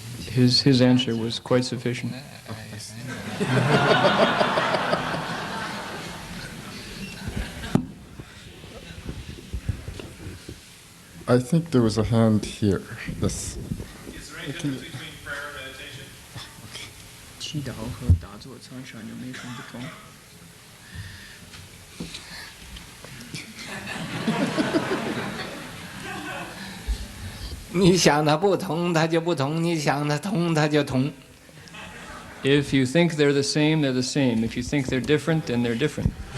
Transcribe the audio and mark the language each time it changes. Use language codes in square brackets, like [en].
[en] His answer was quite sufficient. I think there was a hand here. This. Is there any difference between prayer and meditation? [zh] 祈祷和打坐参禅有没有什么不同？你想它不同，它就不同；你想它通，它就通。 [en] If you think they're the same, they're the same. If you think they're different, then they're different.